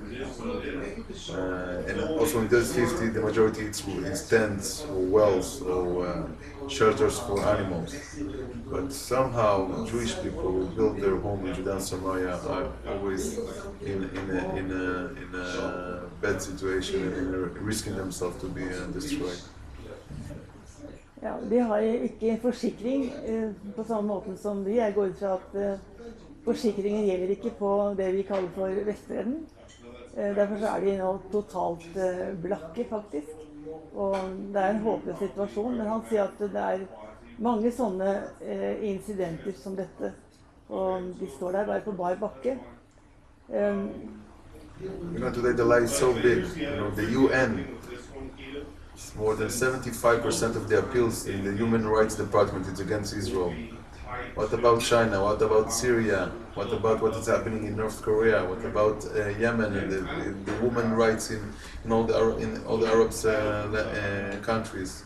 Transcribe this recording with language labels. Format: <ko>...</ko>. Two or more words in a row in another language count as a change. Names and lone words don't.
<en>And also in those 50, the majority is tents or wells or shelters for animals. But somehow Jewish people who build their home in Judea and Samaria are always in a bad situation and risking themselves to be destroyed.</en> <no>Ja, de har ikke forsikring på samme måte som vi. Jeg går ut fra at forsikringen gjelder ikke på det vi kaller for vestbredden. Derfor så er de nå totalt blakke, faktisk. Og det er en håpløs situasjon, men han sier at det er mange sånne incidenter som dette. Og de står der bare på bar bakke.</no> <en>Today the lie is so big. The UN, more than 75% of the appeals in the Human Rights Department is against Israel. What about China? What about Syria? What about what is happening in North Korea? What about Yemen and the women's rights in all the Arab countries?</en>